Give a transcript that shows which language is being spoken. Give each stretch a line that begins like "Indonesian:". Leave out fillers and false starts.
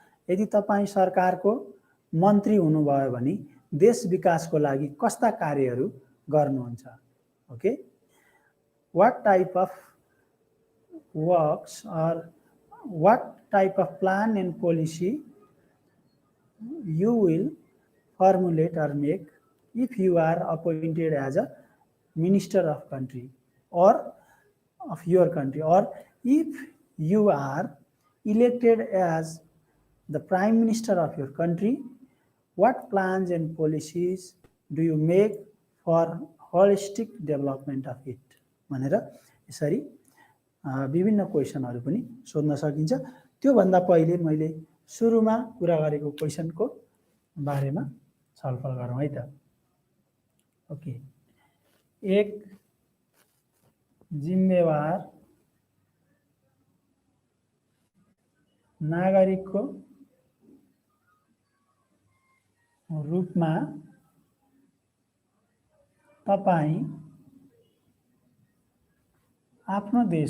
Nepali: यदि तपाईँ सरकारको मन्त्री हुनुभयो भने देश विकासको लागि कस्ता कार्यहरू गर्नुहुन्छ।
English: okay, what type of works or what type of plan and policy you will formulate or make if you are appointed as a minister of country or of your country, or if you are elected as the prime minister of your country, what plans and policies do you make for holistic development of it
Nepali: भनेर यसरी विभिन्न क्वेसनहरू पनि सोध्न सकिन्छ। त्यो भन्दा पहिले मैले सुरुमा कुरा गरेको क्वेसनको बारेमा छलफल गरौँ है त। ओके, एक जिम्मेवार नागरिकको रूपमा तपाईं आफ्नो